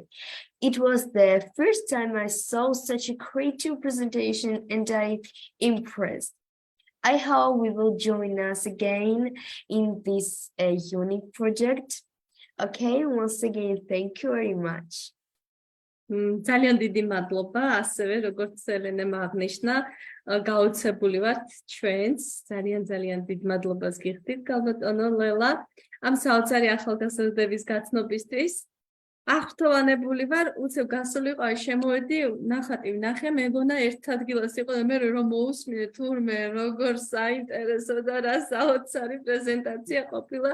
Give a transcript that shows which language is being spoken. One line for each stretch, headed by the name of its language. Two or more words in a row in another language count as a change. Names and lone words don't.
English: It was the first time I saw such a creative presentation and I'm impressed. I hope we will join us again in this unique project. Okay, once again, thank you very much.
Georgian: ძალიან დიდი მადლობა, ასევე როგორც ელენემ აღნიშნა, გაოცებული ვართ ჩვენს, ძალიან დიდ მადლობას გიხდით გალბატონო ლელა, ამ საოცარი ახალგაზრდების გაცნობისთვის. აღფრთოვანებული ვარ, უცებ გასულიყავი შემოვედი, ნახატი ვნახე, მეგონა ერთ ადგილას იყო და მე რომ მოусმინე თურმე როგორ საინტერესო და რა საოცარი პრეზენტაცია ყოფილა.